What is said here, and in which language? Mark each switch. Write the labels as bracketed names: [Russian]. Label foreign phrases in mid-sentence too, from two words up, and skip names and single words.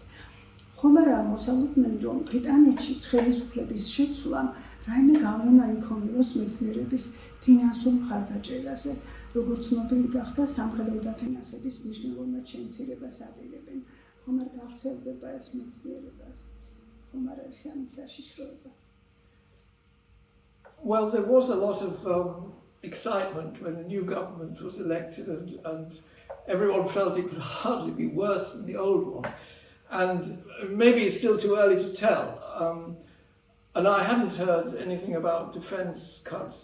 [Georgian] ხომ არაა მოსალოდნელი, რომ ბრიტანეთში ხელისუფლების შეცვლამ რაიმე გავლენა იქონიოს მეცნიერების ფინანსურ მხარდაჭერაზე, როგორც ცნობილი გახდა, სამხედრო დაფინანსების მნიშვნელოვნად შემცირებას აპირებენ. ხომ არ გავრცელდება ეს მეცნიერებაზეც? ხომ არ არის ამის საშიშროება? [English] Well, there was a lot of excitement when the new government was elected, and everyone felt it could hardly be worse than the old one. And maybe it's still too early to tell. And I hadn't heard anything about defence cuts.